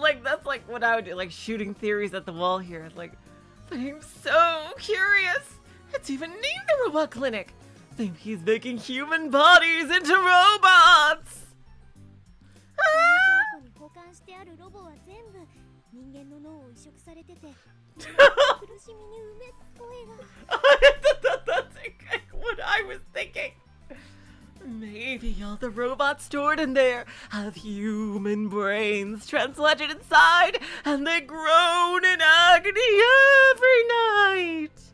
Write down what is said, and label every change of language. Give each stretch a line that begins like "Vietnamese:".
English: Like that's like what I would do, like shooting theories at the wall here. Like, but I'm so curious. It's even named the Robot Clinic. Think he's making human bodies into robots.
Japanese: 倉庫に保管してあるロボは全部人間の脳を移植されてて、苦しみにうめく声が。
English: That's what I was thinking. Maybe all the robots stored in there have human brains transplanted inside, and they groan in agony every night.